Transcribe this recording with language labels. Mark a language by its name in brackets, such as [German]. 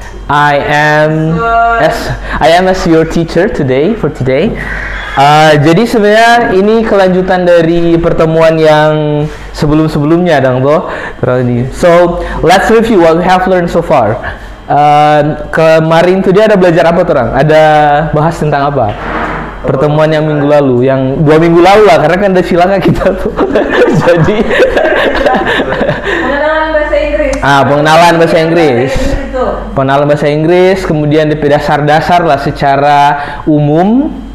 [English] I am as your teacher for today. [Indonesian] Jadi sebenarnya ini kelanjutan dari pertemuan yang sebelumnya dong toh. [English] So let's review what we have learned so far. [Indonesian] Kemarin tuh dia ada belajar apa terang? Ada bahas tentang apa? Pertemuan yang minggu lalu, yang 2 minggu lalu lah, karena kan ada silakan kita tuh. Jadi pengenalan bahasa Inggris. Pengenalan bahasa Inggris. Pengenalan bahasa Inggris, kemudian DP dasar-dasar lah secara umum.